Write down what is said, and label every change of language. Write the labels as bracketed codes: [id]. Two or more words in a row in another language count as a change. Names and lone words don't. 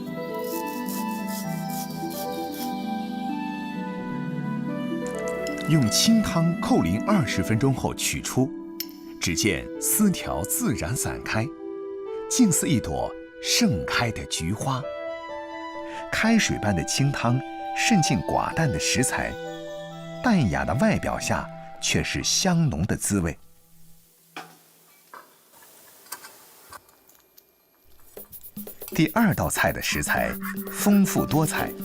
[zh] 用清湯扣淋20分鐘後取出，只見絲條自然散開，竟似一朵盛開的菊花。開水般的清湯滲進寡淡的食材，淡雅的外表下卻是香濃的滋味。第2道菜的食材豐富多彩。